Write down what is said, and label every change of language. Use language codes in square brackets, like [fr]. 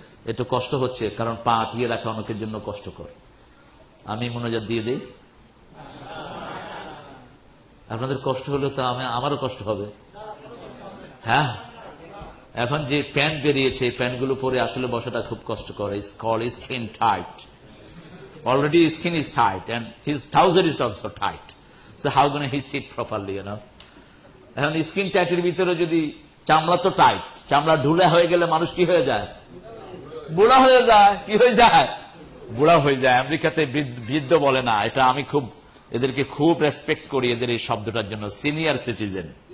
[bn] একটু কষ্ট হচ্ছে কারণ পা আটিয়ে রাখা অনেকের জন্য কষ্টকর। আমি মোনাজাত দিয়ে দিই, আপনাদের কষ্ট হলে তো আমারও কষ্ট হবে। হ্যাঁ, এখন যে প্যান্ট বেরিয়েছে এই প্যান্টগুলো পরে আসলে বসাটা খুব কষ্টকর। [en] It's called skin tight. Already his skin is tight and his trouser is also tight. So how gonna he sit properly, you know? [bn] এখন স্কিন টাইটের ভিতরে যদি চামড়া তো টাইট, চামড়া ঢুলা হয়ে গেলে মানুষ কি হয়ে যায়? বুড়া হয়ে যায়। কি হয়ে যায়? বুড়া হয়ে যায়। আমেরিকাতে বৃদ্ধ বলে না, এটা আমি খুব এদেরকে খুব রেসপেক্ট করি এদের এই শব্দটার জন্য। Senior citizen.